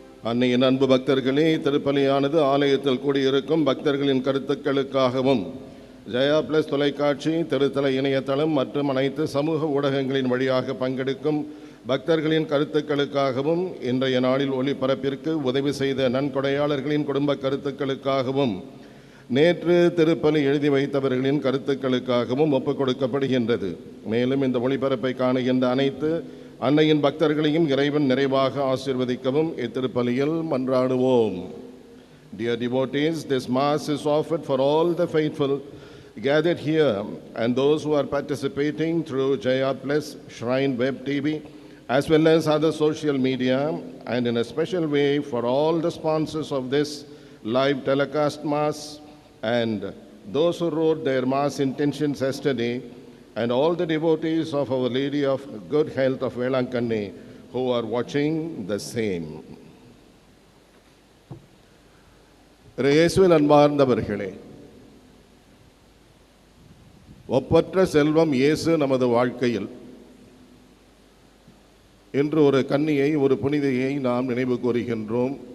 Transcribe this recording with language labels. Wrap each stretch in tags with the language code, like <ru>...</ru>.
<ta>அன்னையின் அன்பு பக்தர்களே, திருப்பலியானது ஆலயத்தில் கூடியிருக்கும் பக்தர்களின் கருத்துக்களுக்காகவும் ஜெயா பிளஸ் தொலைக்காட்சி, திருத்தல இணையதளம் மற்றும் அனைத்து சமூக ஊடகங்களின் வழியாக பங்கெடுக்கும் பக்தர்களின் கருத்துக்களுக்காகவும் இன்றைய நாளில் ஒளிபரப்பிற்கு உதவி செய்த நன்கொடையாளர்களின் குடும்ப கருத்துக்களுக்காகவும் நேற்று திருப்பலி எழுதி வைத்தவர்களின் கருத்துக்களுக்காகவும் ஒப்புக் கொடுக்கப்படுகின்றது. மேலும் இந்த ஒளிபரப்பை காணுகின்ற அனைத்து அன்னையின் பக்தர்களையும் இறைவன் நிறைவாக ஆசீர்வதிக்கவும் இத்திருப்பலியில் மன்றாடுவோம்.</ta> <en>Dear devotees, this Mass is offered for all the faithful gathered here and those who are participating through Jaya Plus, Shrine Web TV, as well as other social media, and in a special way for all the sponsors of this live telecast Mass and those who wrote their Mass intentions yesterday, and all the devotees of Our Lady of Good Health of Velankanni who are watching the same.</en> <ta>இயேசுவில் அன்பார்ந்தவர்களே, ஒப்பற்ற செல்வம் இயேசு நமது வாழ்க்கையில் இன்று ஒரு கன்னியை, ஒரு புனிதையை நாம் நினைவு கூறுகின்றோம்.</ta>